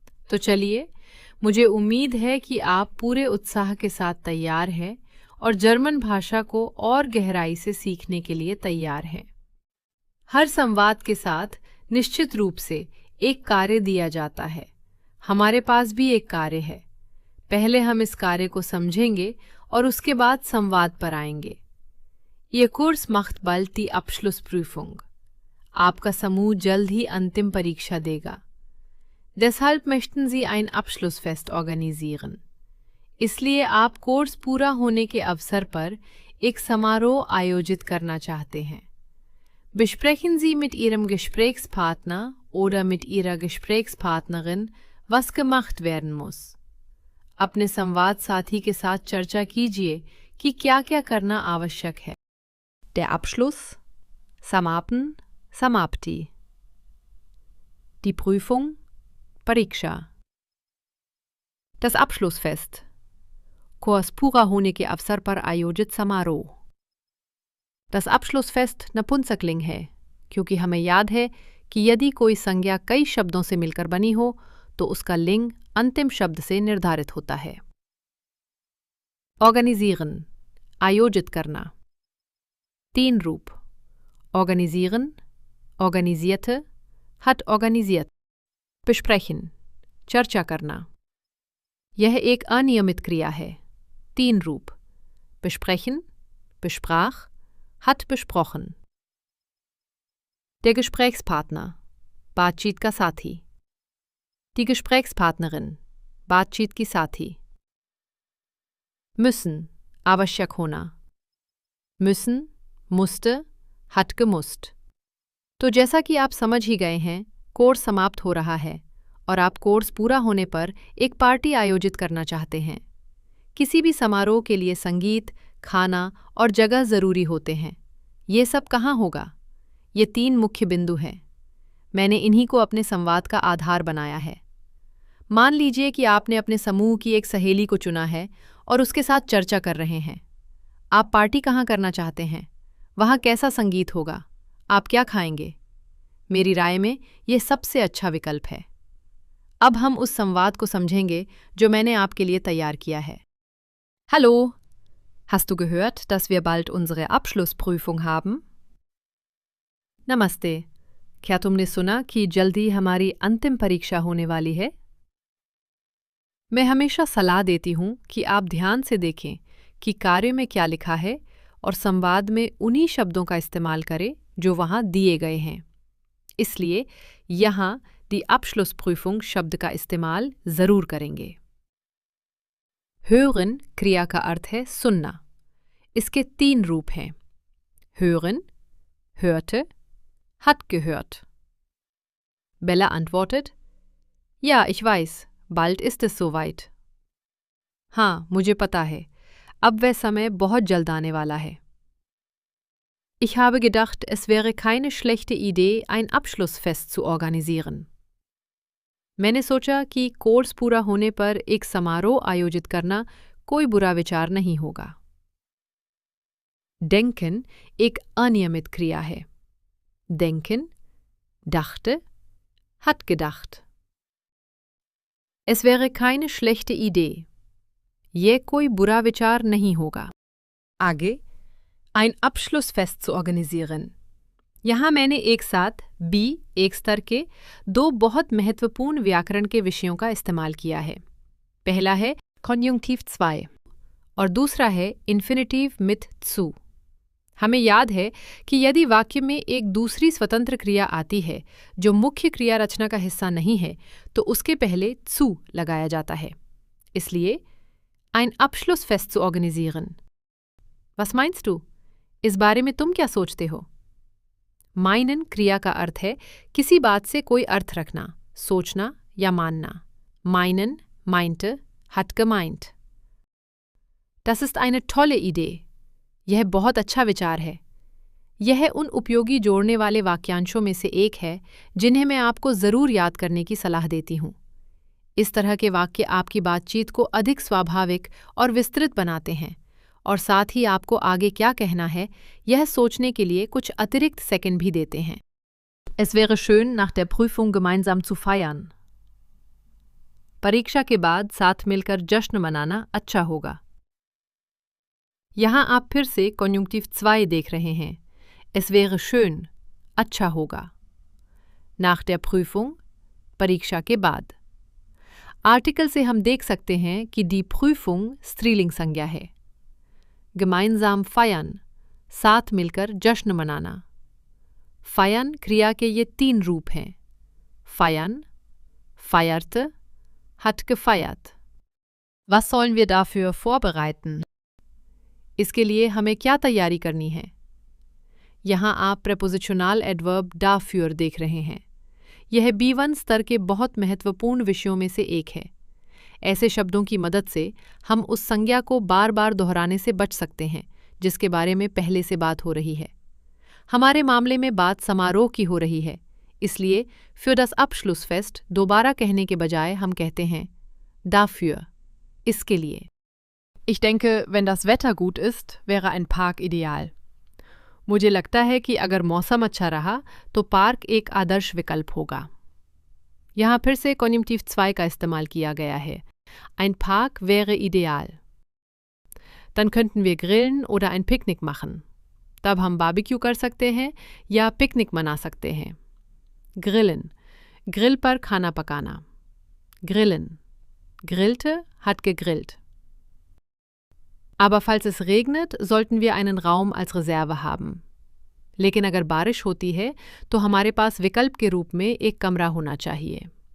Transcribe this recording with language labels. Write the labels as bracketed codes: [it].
[hi] तो चलिए, मुझे उम्मीद है कि आप पूरे उत्साह के साथ तैयार हैं और जर्मन भाषा को और गहराई से सीखने के लिए तैयार हैं। हर संवाद के साथ निश्चित रूप से एक कार्य दिया जाता है। हमारे पास भी एक कार्य है। पहले हम इस कार्य को समझेंगे और उसके बाद संवाद पर आएंगे। ये course [de] macht bald die Abschlussprüfung। [hi] आपका समूह जल्द ही अंतिम परीक्षा देगा। [de] Deshalb möchten Sie ein Abschlussfest organisieren। [hi] इसलिए आप कोर्स पूरा होने के अवसर पर एक समारोह आयोजित करना चाहते हैं। [de] Besprechen Sie mit Ihrem Gesprächspartner oder mit Ihrer Gesprächspartnerin, was gemacht werden muss। [hi] अपने संवाद साथी के साथ चर्चा कीजिए कि क्या-क्या करना आवश्यक है। [de] Der Abschluss, Samapen, Samapti। Die Prüfung, Pariksha। [hi] Das Abschlussfest, course पूरा होने के अवसर पर आयोजित समारोह। Das Abschlussfest नपुंसकलिंग है, क्योंकि हमें याद है कि यदि कोई संज्ञा कई शब्दों से मिलकर बनी हो तो उसका लिंग अंतिम शब्द से निर्धारित होता है। Organisieren, आयोजित करना। [de] 3 रूप: organisieren, organisierte, hat organisiert। [hi] besprechen, चर्चा करना। यह एक अनियमित क्रिया है। 3 रूप: [de] besprechen, besprach, hat besprochen। [hi] Der Gesprächspartner, बातचीत का साथी। Die Gesprächspartnerin, बातचीत की साथी। Müssen, आवश्यक होना। [de] Müssen, musste, hat gemusst। [hi] तो जैसा कि आप समझ ही गए हैं, कोर्स समाप्त हो रहा है और आप कोर्स पूरा होने पर एक पार्टी आयोजित करना चाहते हैं। किसी भी समारोह के लिए संगीत, खाना और जगह ज़रूरी होते हैं। ये सब कहाँ होगा? ये 3 मुख्य बिंदु हैं। मैंने इन्हीं को अपने संवाद का आधार बनाया है। मान लीजिए कि आपने अपने समूह की एक सहेली को चुना है और उसके साथ चर्चा कर रहे हैं। आप पार्टी कहाँ करना चाहते हैं? वहाँ कैसा संगीत होगा? आप क्या खाएंगे? मेरी राय में ये सबसे अच्छा विकल्प है। अब हम उस संवाद को समझेंगे जो मैंने आपके लिए तैयार किया है। [de] Hallo, hast du gehört, dass wir bald unsere Abschlussprüfung haben? [hi] नमस्ते, क्या तुमने सुना कि जल्दी हमारी अंतिम परीक्षा होने वाली है? मैं हमेशा सलाह देती हूँ कि आप ध्यान से देखें कि कार्य में क्या लिखा है और संवाद में उन्हीं शब्दों का इस्तेमाल करें जो वहाँ दिए गए हैं। इसलिए यहाँ die Abschlussprüfung शब्द का इस्तेमाल ज़रूर करेंगे। Hören क्रिया का अर्थ है सुनना। इसके 3 रूप हैं: [de] hören, hörte, hat gehört। Bella antwortet: Ja, ich weiß, bald ist es soweit। [hi] हाँ, मुझे पता है, अब वह समय बहुत जल्द आने वाला है। [de] Ich habe gedacht, es wäre keine schlechte Idee, ein Abschlussfest zu organisieren। [hi] मैंने सोचा कि कोर्स पूरा होने पर एक समारोह आयोजित करना कोई बुरा विचार नहीं होगा। Denken एक अनियमित क्रिया है। [de] Denken, dachte, hat gedacht। Es wäre keine schlechte Idee। [hi] ये कोई बुरा विचार नहीं होगा। [de] आगे, ein Abschlussfest zu organisieren। [hi] यहाँ मैंने एक साथ B1 स्तर के 2 बहुत महत्वपूर्ण व्याकरण के विषयों का इस्तेमाल किया है। पहला है Konjunktiv 2 और दूसरा है Infinitiv mit zu। हमें याद है कि यदि वाक्य में एक दूसरी स्वतंत्र क्रिया आती है जो मुख्य क्रिया रचना का हिस्सा नहीं है, तो उसके पहले zu लगाया जाता है। इसलिए [de] ein Abschlussfest zu organisieren। Was meinst du? [hi] इस बारे में तुम क्या सोचते हो? Meinen क्रिया का अर्थ है किसी बात से कोई अर्थ रखना, सोचना या मानना. [de] Meinen, meinte, hat gemeint. Das ist eine tolle Idee. [hi] यह बहुत अच्छा विचार है. यह उन उपयोगी जोड़ने वाले वाक्यांशों में से एक है जिन्हें मैं आपको ज़रूर याद करने की सलाह देती हूँ. इस तरह के वाक्य आपकी बातचीत को अधिक स्वाभाविक और विस्तृत बनाते हैं और साथ ही आपको आगे क्या कहना है यह सोचने के लिए कुछ अतिरिक्त सेकंड भी देते हैं. [de] Es wäre schön, nach der Prüfung gemeinsam zu feiern. [hi] परीक्षा के बाद साथ मिलकर जश्न मनाना अच्छा होगा. यहाँ आप फिर से कॉन्जुंक्टिव 2 देख रहे हैं. [de] Es wäre schön, [hi] अच्छा होगा. [de] Nach der Prüfung, [hi] परीक्षा के बाद. आर्टिकल से हम देख सकते हैं कि die Prüfung स्त्रीलिंग संज्ञा है. [de] Gemeinsam feiern, [hi] साथ मिलकर जश्न मनाना. Feiern क्रिया के ये 3 रूप हैं. [de] Feiern, feierte, hat gefeiert. Was sollen wir dafür vorbereiten? [hi] इसके लिए हमें क्या तैयारी करनी है? यहाँ आप प्रेपोजिशनल एडवर्ब dafür देख रहे हैं. यह B1 स्तर के बहुत महत्वपूर्ण विषयों में से एक है. ऐसे शब्दों की मदद से हम उस संज्ञा को बार बार दोहराने से बच सकते हैं जिसके बारे में पहले से बात हो रही है. हमारे मामले में बात समारोह की हो रही है, इसलिए [de] für das Abschlussfest [hi] दोबारा कहने के बजाय हम कहते हैं dafür, इसके लिए. [de] Ich denke, wenn das Wetter gut ist, wäre ein Park ideal. [hi] मुझे लगता है कि अगर मौसम अच्छा रहा तो पार्क एक आदर्श विकल्प होगा. यहाँ फिर से कॉन्जुंक्टिव 2 का इस्तेमाल किया गया है. [de] Ein Park wäre ideal. Dann könnten wir grillen oder ein Picknick machen. [hi] तब हम बारबेक्यू कर सकते हैं या पिकनिक मना सकते हैं. Grillen, ग्रिल पर खाना पकाना. [de] Grillen, grillte, hat gegrillt. Aber falls es regnet, sollten wir einen Raum als Reserve haben. [hi] लेकिन अगर बारिश होती है तो हमारे पास विकल्प के रूप में एक कमरा होना चाहिए.